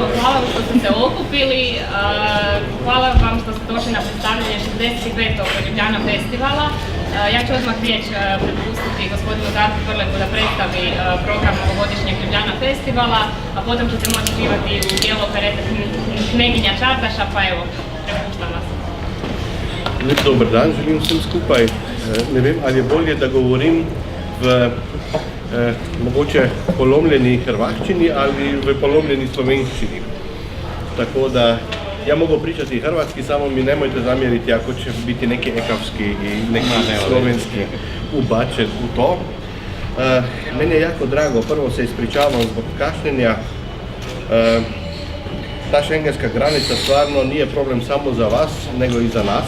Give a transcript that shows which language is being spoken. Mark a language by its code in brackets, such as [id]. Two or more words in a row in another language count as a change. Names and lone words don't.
[hr] Hvala vam što ste se okupili, hvala vam što ste došli na predstavljanje 65. Ljubljana festivala. Ja ću odmah riječ prepustiti gospodinu Darku Prleku da predstavi program ovogodišnjeg Ljubljana festivala, a potom ćete moći živati u dijelu operete Kneginja Čardaša, pa evo, prepuštam vas. [sl] Lep dober dan, želim vsem skupaj. Ne vem, ali je bolje, da govorim v mogoče polomljeni hrvaščini ali v polomljeni slovenščini. [hr] Tako da ja mogu pričati hrvatski, samo mi nemojte zamjeriti ako će biti neki ekavski i neki slovenski ubačen u to. Meni je jako drago, prvo se ispričavam zbog kašnjenja. Ta šengenska granica stvarno nije problem samo za vas, nego i za nas.